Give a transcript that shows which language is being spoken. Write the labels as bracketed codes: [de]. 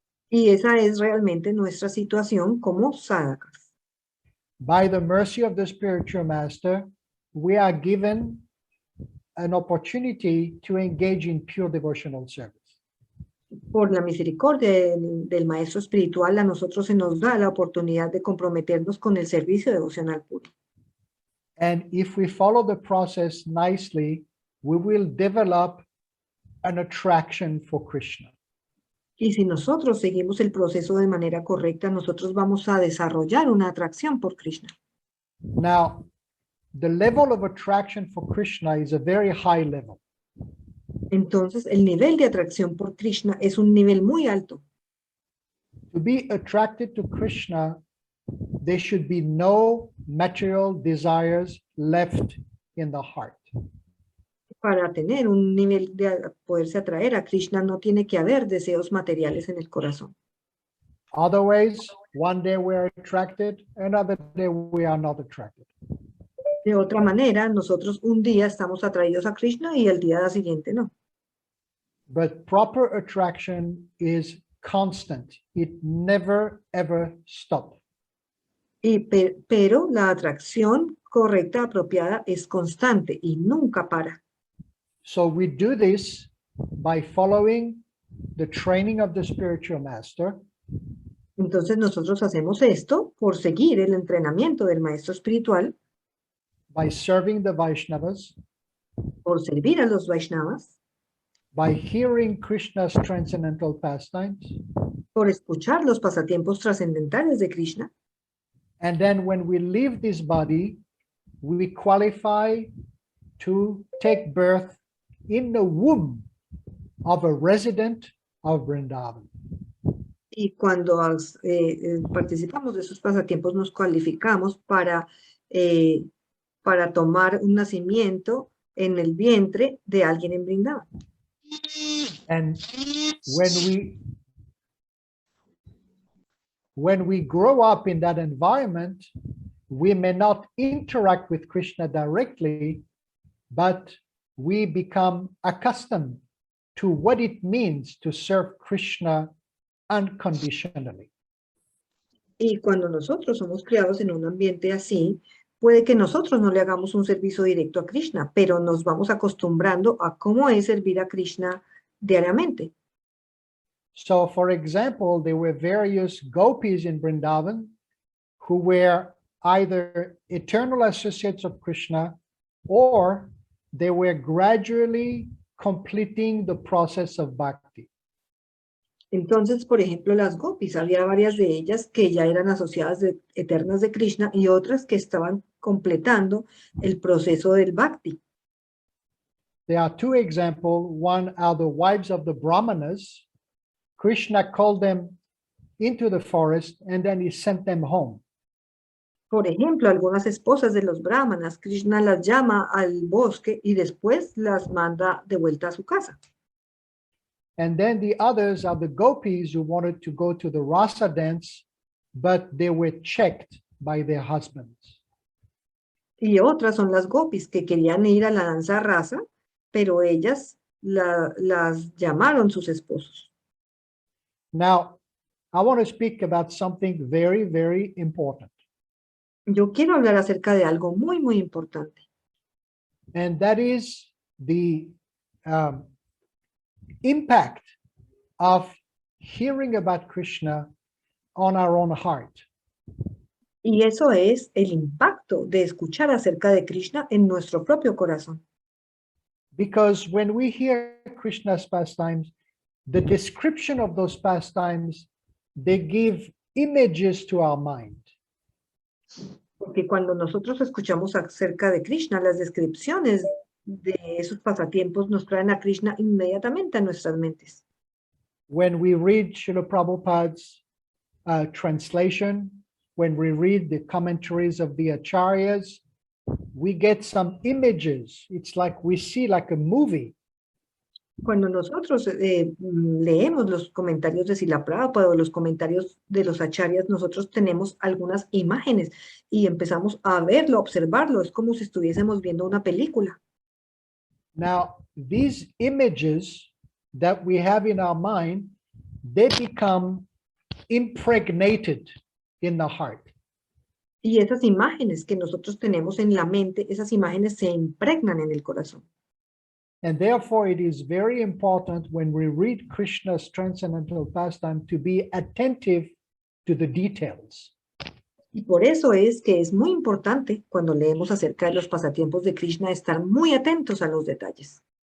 [es] Y esa es realmente nuestra situación como sadhakas. [en] By the mercy of the spiritual master, we are given an opportunity to engage in pure devotional service. [es] Por la misericordia del Maestro Espiritual, a nosotros se nos da la oportunidad de comprometernos con el servicio devocional puro. [en] And if we follow the process nicely, we will develop an attraction for Krishna. [es] Y si nosotros seguimos el proceso de manera correcta, nosotros vamos a desarrollar una atracción por Krishna. [en] Now, the level of attraction for Krishna is a very high level. [es] Entonces, el nivel de atracción por Krishna es un nivel muy alto. [en] To be attracted to Krishna, there should be no material desires left in the heart. [es] Para tener un nivel de poderse atraer a Krishna, no tiene que haber deseos materiales en el corazón. [en] Otherwise, one day we're attracted, another day we are not attracted. [es] De otra manera, nosotros un día estamos atraídos a Krishna y el día siguiente no. [en] But proper attraction is constant. It never, ever stops. [es] Pero la atracción correcta, apropiada, es constante y nunca para. [en] So we do this by following the training of the spiritual master. [es] Entonces nosotros hacemos esto por seguir el entrenamiento del maestro espiritual, [en] By serving the Vaishnavas, [es] por servir a los Vaishnavas, [en] by hearing Krishna's transcendental pastimes, [es] por escuchar los pasatiempos trascendentales de Krishna. [en] and then when we leave this body, we qualify to take birth in the womb of a resident of Vrindavan. [es] Y cuando participamos de esos pasatiempos, nos cualificamos para tomar un nacimiento en el vientre de alguien en Vrindavan. [en] And when we grow up in that environment, we may not interact with Krishna directly, but we become accustomed to what it means to serve Krishna unconditionally. [es] Y cuando nosotros somos criados en un ambiente así, puede que nosotros no le hagamos un servicio directo a Krishna, pero nos vamos acostumbrando a cómo es servir a Krishna diariamente. [en] So, for example, there were various gopis in Vrindavan who were either eternal associates of Krishna or they were gradually completing the process of bhakti. [es] Entonces, por ejemplo, las gopis, había varias de ellas que ya eran asociadas eternas de Krishna y otras que estaban completando el proceso del bhakti. [en] There are two examples. One are the wives of the Brahmanas. Krishna called them into the forest and then he sent them home. [es] Por ejemplo, algunas esposas de los brahmanas, Krishna las llama al bosque y después las manda de vuelta a su casa. [en] And then the others are the gopis who wanted to go to the rasa dance, but they were checked by their husbands. [es] Y otras son las gopis que querían ir a la danza rasa, pero ellas las llamaron sus esposos. [en] Now, I want to speak about something very, very important. [es] Yo quiero hablar acerca de algo muy, muy importante. [en] And that is the impact of hearing about Krishna on our own heart. [es] Y eso es el impacto de escuchar acerca de Krishna en nuestro propio corazón. [en] Because when we hear Krishna's pastimes, the description of those pastimes, they give images to our mind. [es] Porque cuando nosotros escuchamos acerca de Krishna, las descripciones de esos pasatiempos nos traen a Krishna inmediatamente a nuestras mentes. [en] When we read Srila Prabhupada's translation, when we read the commentaries of the acharyas, we get some images. It's like we see like a movie. [es] Cuando nosotros leemos los comentarios de Srila Prabhupada o los comentarios de los acharyas, nosotros tenemos algunas imágenes y empezamos a verlo, a observarlo. Es como si estuviésemos viendo una película. [en] Now, these images that we have in our mind, they become impregnated in the heart. [es] Y esas imágenes que nosotros tenemos en la mente, esas imágenes se impregnan en el corazón. [en] And therefore, it is very important when we read Krishna's transcendental pastime to be attentive to the details. [es] Y por eso es que es muy importante cuando leemos acerca de los pasatiempos de Krishna estar muy atentos a los detalles.